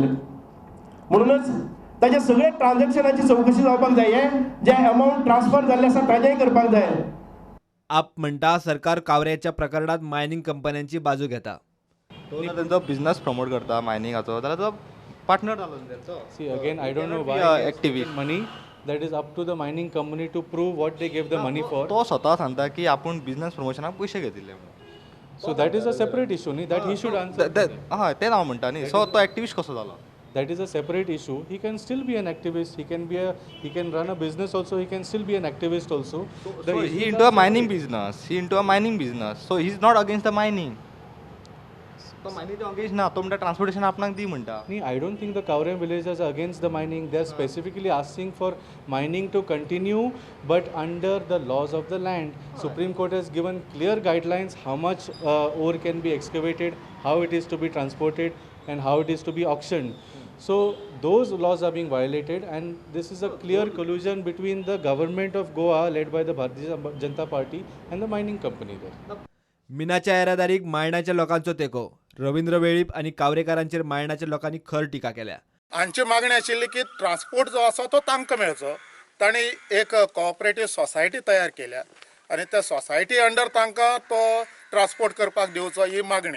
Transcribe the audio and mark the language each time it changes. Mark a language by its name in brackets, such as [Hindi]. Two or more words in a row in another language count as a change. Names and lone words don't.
[Konkani] म्हणूनच ताचे सगळे ट्रान्झॅक्शनाची चौकशी जावपाक जाय. हे जे [English] amount transfer [Konkani] जाल्ले आसा ताजेय करपाक जाय. आप म्हणटा सरकार कावऱ्याच्या प्रकरणात मायनिंग कंपन्यांची बाजू घेता. तो तेंचो [English] business promote [Konkani] करता मायनिंगाचो जाल्यार तो पार्टनर जालो तेंचो. [English] See again, I don't know why activist money. That is up to the mining company to prove what they gave the money for. [Konkani] तो स्वता सांगता की आपूण बिझनस प्रमोशनाक पयशे घेतिल्ले म्हणून. [English] So that is a separate issue, नी that he should answer. [Konkani] हय तें हांव म्हणटा न्ही. सो तो एक्टिविस्ट कसो जालो? [English] That is a separate issue. He can still be an activist. He can run a business also. He can still be an activist also. So he into a mining business. So he's not against the mining. [Konkani] तो [English] mining against [Konkani] ना, तो म्हणटा ट्रान्सपोर्टेशन आपणाक दी म्हणटा. [English] I don't think the Kaure villagers are against the mining. They are specifically asking for mining to continue, but under the laws of the land. Supreme Court has given clear guidelines how much ore can be excavated, how it is to be transported, and how it is to be auctioned. So those laws are being violated, and this is a clear collusion between the government of Goa, led by the Bharatiya Janata Party, and the mining company there. [Konkani] मिनाच्या येरादारीक मायणाच्या लोकांचो तेको. रवींद्र वेळीप आणि कावरेकारांचेर मायणाच्या लोकांनी खर टिका केल्या. हांची मागणी आशिल्ली की ट्रान्सपोर्ट जो आसा तो तांकां मेळचो. तांणी एक [English] cooperative society [Konkani] तयार केल्या आनी त्या सोसायटी अंडर तांकां तो ट्रान्सपोर्ट करपाक दिवचो ही मागणी.